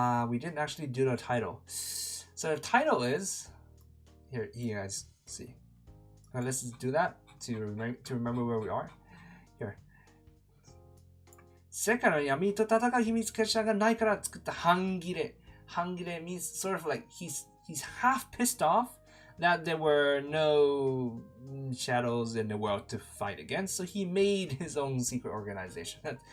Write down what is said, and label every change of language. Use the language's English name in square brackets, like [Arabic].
[English] We didn't actually do the title. So the title is here. You guys see. Let's just do that to remember where we are. Here. [Japanese] 世界の闇と戦う秘密結社がないから作った半切れ。 [English] 半切れ means sort of like he's half pissed off that there were no shadows in the world to fight against, so he made his own secret organization.